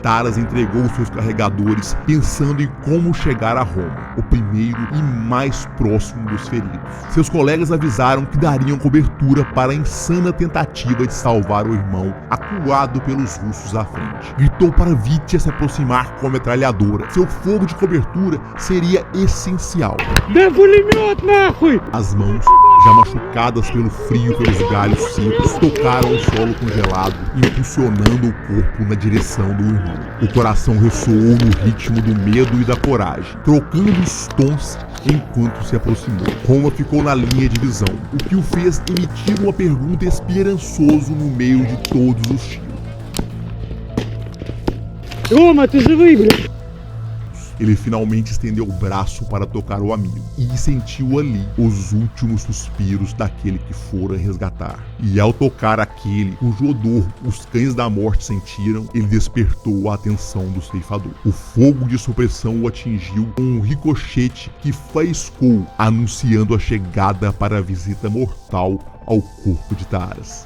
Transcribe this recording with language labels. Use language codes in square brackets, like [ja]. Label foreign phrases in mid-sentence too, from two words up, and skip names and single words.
[pt] Taras entregou seus carregadores pensando em como chegar a Roma, o primeiro e mais próximo dos feridos. Seus colegas avisaram que dariam cobertura para a insana tentativa de salvar o irmão acuado pelos russos à frente. Gritou para Vitya se aproximar com a metralhadora. Seu fogo de cobertura seria essencial. [ru] Да пулемет нахуй! [pt] As mãos, já machucadas pelo frio pelos galhos secos, tocaram o solo congelado, impulsionando o corpo na direção do irmão. O coração ressoou no ritmo do medo e da coragem, trocando os tons enquanto se aproximou. Roma ficou na linha de visão, o que o fez emitir uma pergunta esperançoso no meio de todos os tiros. [ru] Рома, ты живый, блядь! [pt] Ele finalmente estendeu o braço para tocar o amigo e sentiu ali os últimos suspiros daquele que fora resgatar. E ao tocar aquele cujo odor os cães da morte sentiram, ele despertou a atenção do ceifador. O fogo de supressão o atingiu com um ricochete que faiscou, anunciando a chegada para a visita mortal ao corpo de Taras.